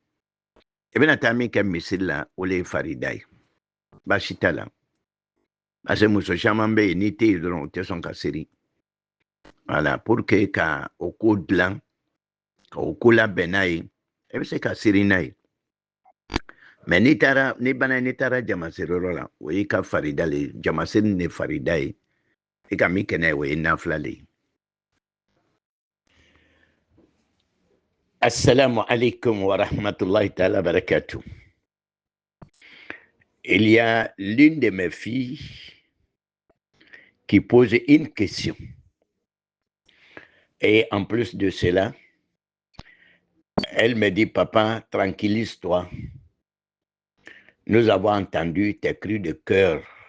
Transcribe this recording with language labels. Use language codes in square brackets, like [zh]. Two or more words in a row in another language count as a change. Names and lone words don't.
[bm] I bɛna taa min kɛ misiri la o le ye farida ye baasi t'a la [fr] parce que [bm] muso caman bɛ yen n'i tɛ yen dɔrɔn o tɛ sɔn ka seri voilà [fr] pour que [bm] ka o ko dilan ka o ko labɛn n'a ye i bɛ se ka seri n'a ye mais n'i banna n'i taara jamaseriyɔrɔ la o y'i ka farida le ye jamaseri ni farida ye i ka min kɛ n'a ye o ye nafila le ye. [ar] السلام عليكم ورحمة الله تعالى بركاته. [fr] Il y a l'une de mes filles qui pose une question. Et en plus de cela, elle me dit, papa, tranquillise-toi. Nous avons entendu tes cris de cœur.